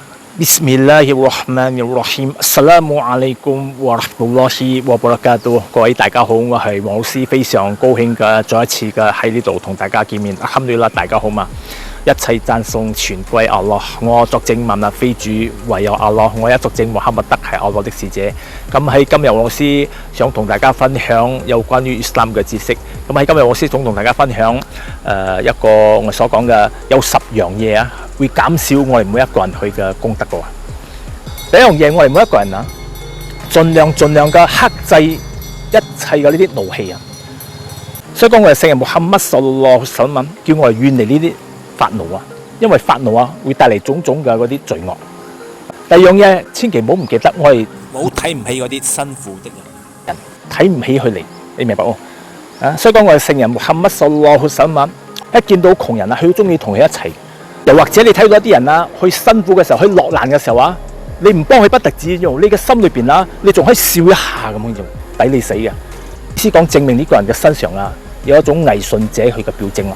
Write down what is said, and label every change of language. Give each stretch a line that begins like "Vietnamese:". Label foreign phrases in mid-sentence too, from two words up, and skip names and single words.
Arabic: بسم الله الرحمن الرحيم. السلام عليكم ورحمة الله وبركاته.
Cantonese: 各位大家好，我係黃老師，非常高興嘅再一次嘅喺呢度同大家見面。Alhamdulillah，大家好嘛？一切讚頌全歸阿拉，我作證萬物非主，唯有阿拉。我一作證穆罕默德係阿拉的使者。咁喺今日黃老師想同大家分享有關於 Islam 嘅知識。咁喺今日黃老師想同大家分享一個我所講嘅有10樣嘢啊，會減少我哋每一個人去嘅功德嘅喎。第一樣嘢，我哋每一個人啊，盡量嘅克制一切嘅呢啲怒氣啊。所以講我哋聖人穆罕默德
Arabic: صلى الله عليه وسلم
Cantonese: 叫我哋遠離呢啲發怒啊，因為發怒啊會帶嚟種種嘅嗰啲罪惡。第二樣嘢，千祈唔好唔記得，我哋冇睇唔起嗰啲辛苦的人，睇唔起佢哋，你明白喎？啊，所以講我哋聖人穆罕默德
Arabic: صلى الله عليه وسلم
Cantonese: 一見到窮人啊，佢好中意同佢一齊。又或者你睇到一啲人啊，佢辛苦嘅時候，佢落難嘅時候啊，你唔幫佢不特止喎，你嘅心裏邊啊，你仲可以笑一下咁樣就抵你死嘅。意思講證明呢個人嘅身上啊，有一種偽信者佢嘅表徵啦。